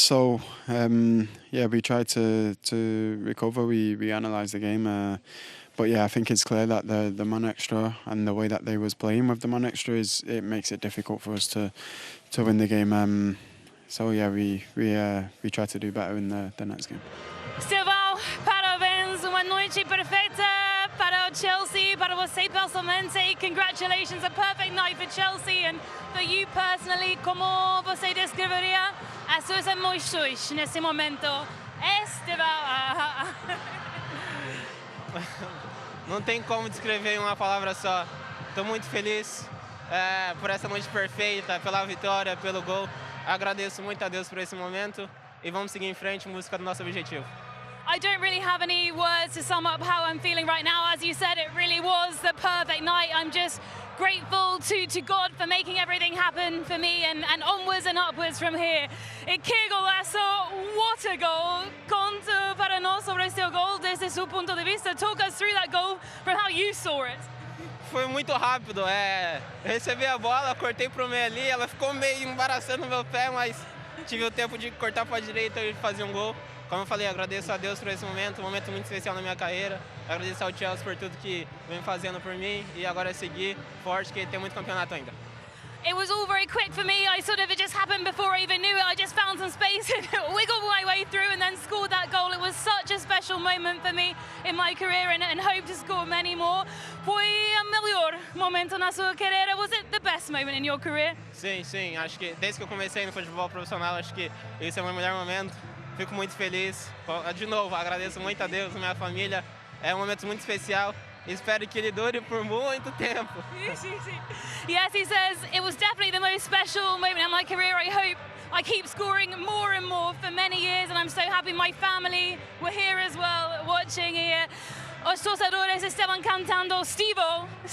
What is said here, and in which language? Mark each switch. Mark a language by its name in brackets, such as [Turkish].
[English] So yeah, we try to recover. We analyse the game. But yeah, I think it's clear that the man extra and the way that they was playing with the man extra it makes it difficult for us to win the game. So yeah, we try to do better in the next game. [Portuguese] Estêvão, parabéns, uma noite perfeita para o Chelsea, para você pessoalmente. [English] Congratulations, a perfect night for Chelsea and for you personally. [Portuguese] Como você descreveria as suas emoções nesse momento? Estêvão. Não tem como descrever em uma palavra só. Estou muito feliz por essa noite perfeita, pela vitória, pelo gol. Agradeço muito a Deus por esse momento e vamos seguir em frente em busca do nosso objetivo. [English] I don't really have any words to sum up how I'm feeling right now. As you said, it really was the perfect night. I'm just grateful to God for making everything happen for me and onwards and upwards from here. [Portuguese] E que golazo, [English] what a goal. [Portuguese] Conta para nós sobre este gol desde seu ponto de vista. [English] Talk us through that goal from how you saw it. [Portuguese] Foi muito rápido, recebi a bola, cortei pro meio ali, ela ficou meio embaraçando meu pé, mas tive o tempo de cortar para a direita e fazer um gol. Como eu falei, agradeço a Deus por esse momento, um momento muito especial na minha carreira. Agradeço ao Chelsea por tudo que vem fazendo por mim e agora é seguir forte, que tem muito campeonato ainda. [English] It was all very quick for me. It just happened before I even knew it. I just found some space and wiggled my way through and then scored that goal. It was such a special moment for me in my career and hope to score many more. [Portuguese] Foi o melhor momento na sua carreira. [English] Was it the best moment in your career? [Portuguese] Sim. Acho que desde que eu comecei no futebol profissional, acho que esse é o meu melhor momento. Fico muito feliz. De novo, agradeço muito a Deus, a minha família. É um momento muito especial. Espero que ele dure por muito tempo. [English] Yes, he says it was definitely the most special moment in my career. I hope I keep scoring more and more for many years, and I'm so happy my family were here as well, watching here. [Portuguese] Os torcedores estavam cantando Stevo.